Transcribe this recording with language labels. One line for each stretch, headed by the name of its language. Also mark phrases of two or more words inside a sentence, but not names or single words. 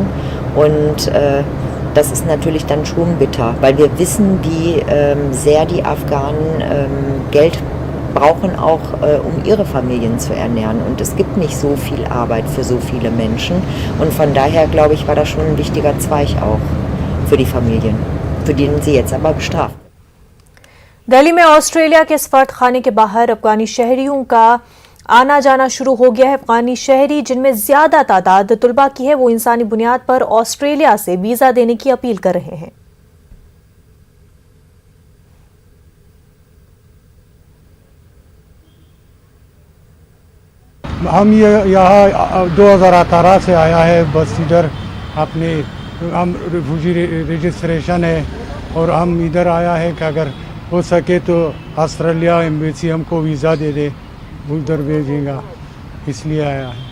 German: Und das ist natürlich dann schon bitter, weil wir wissen, wie sehr die Afghanen Geld brauchen auch, um ihre Familien zu ernähren. Und es gibt nicht so viel Arbeit für so viele Menschen. Und von daher, glaube ich, war das schon ein wichtiger Zweig auch für die Familien, für den sie jetzt aber bestraft.
Urdu: دہلی میں آسٹریلیا کے سفارتخانے کے باہر افغانی شہریوں کا آنا جانا شروع ہو گیا ہے۔ افغانی شہری جن میں زیادہ تعداد طلباء کی ہے، وہ انسانی بنیاد پر آسٹریلیا سے ویزا دینے کی اپیل کر رہے ہیں۔ ہم یہاں 2018 سے آیا ہے، بس ادھر اپنے ہم ریفیوجی رجسٹریشن ہے، اور ہم ادھر آیا ہے کہ اگر ہو سکے تو آسٹریلیا ایمبیسی ہم کو ویزا دے دے، ادھر بھیجیں گا، اس لیے آیا ہے۔